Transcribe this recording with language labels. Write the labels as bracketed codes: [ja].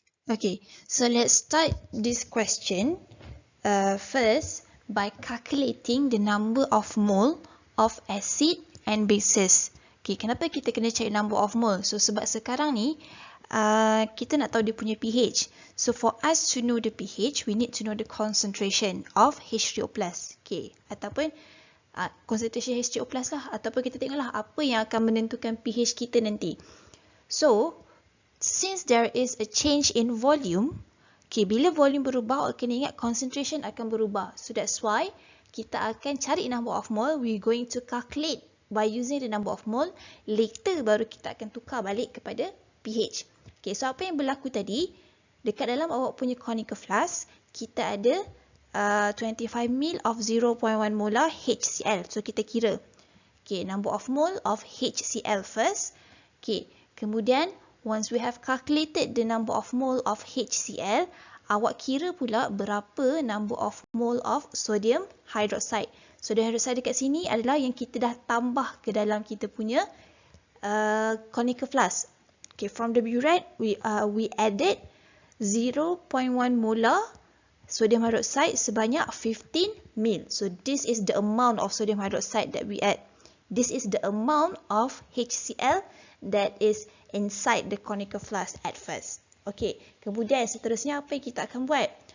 [en] Okay, so let's start this question first by calculating the number of mole of acid and bases. [ms] Okay, kenapa kita kena cari number of mole? So sebab sekarang ni kita nak tahu dia punya pH. [en] So for us to know the pH, we need to know the concentration of H3O+. [ms] Okay, ataupun concentration H3O+ lah, ataupun kita tengoklah apa yang akan menentukan pH kita nanti. [en] So since there is a change in volume, [ms] okay, bila volume berubah, kena ingat concentration akan berubah. [en] So that's why [ms] kita akan cari number of mole. [en] We going to calculate by using the number of mole. [ms] Later baru kita akan tukar balik kepada pH. Okay, so apa yang berlaku tadi, dekat dalam awak punya conical flask, kita ada 25 ml of 0.1 molar HCl. So kita kira, okay, number of mole of HCl first. Okay, kemudian [en] once we have calculated the number of mole of HCl, [ms] awak kira pula berapa number of mole of sodium hydroxide. Sodium hydroxide dekat sini adalah yang kita dah tambah ke dalam kita punya conical flask. [en] Okay, from the burette, we added 0.1 molar sodium hydroxide sebanyak 15 ml. So this is the amount of sodium hydroxide that we add. This is the amount of HCl that is inside the conical flask at first. [ms] Okay, kemudian seterusnya apa yang kita akan buat?